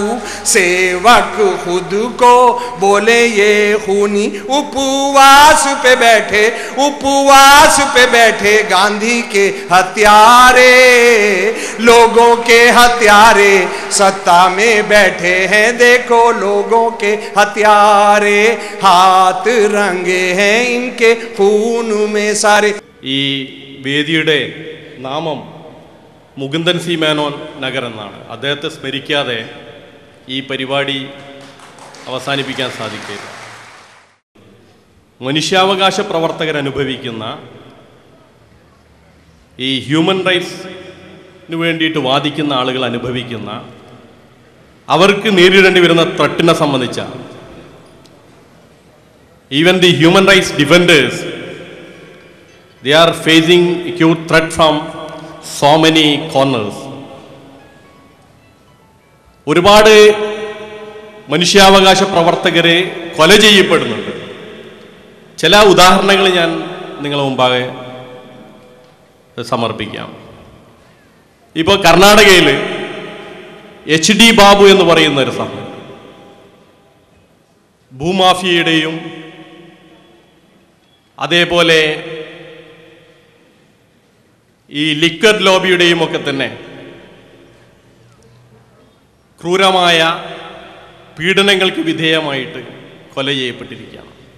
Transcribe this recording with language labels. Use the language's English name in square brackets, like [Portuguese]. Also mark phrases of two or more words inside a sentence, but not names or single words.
[Hindi] सेवक खुद को बोले ये खूनी, उपवास पे बैठे, उपवास पे बैठे गांधी के हत्यारे, लोगों के हत्यारे सत्ता में बैठे हैं देखो लोगों के हत्यारे, हाथ रंगे हैं इनके खून में सारे। [Malayalam] ഈ വേദിയുടെ നാമം മുകുന്ദൻ സി മേനോൻ നഗർ എന്നാണ്. അദ്ദേഹത്തെ സ്മരിക്കാതെ ഈ പരിപാടി അവസാനിപ്പിക്കാൻ സാധിക്കില്ല. മനുഷ്യാവകാശ പ്രവർത്തകർ അനുഭവിക്കുന്ന ഈ [English] human rights [Malayalam] വേണ്ടിയിട്ട് വാദിക്കുന്ന ആളുകൾ അനുഭവിക്കുന്ന, അവർക്ക് നേരിടേണ്ടി വരുന്ന ത്രട്ടിനെ സംബന്ധിച്ച, [English] even the human rights defenders, they are facing acute threat from so many corners. [Malayalam] ഒരുപാട് മനുഷ്യാവകാശ പ്രവർത്തകരെ കൊല ചെയ്യപ്പെടുന്നുണ്ട്. ചില ഉദാഹരണങ്ങൾ ഞാൻ നിങ്ങളുടെ മുമ്പാകെ സമർപ്പിക്കാം. ഇപ്പോൾ കർണാടകയിൽ HD ബാബു എന്ന് പറയുന്ന ഒരു സംഭവം, ഭൂമാഫിയയുടെയും അതേപോലെ ഈ [English] liquor lobby [Malayalam] ഒക്കെ തന്നെ ക്രൂരമായ പീഡനങ്ങൾക്ക് വിധേയമായിട്ട് കൊല ചെയ്യപ്പെട്ടിരിക്കുകയാണ്.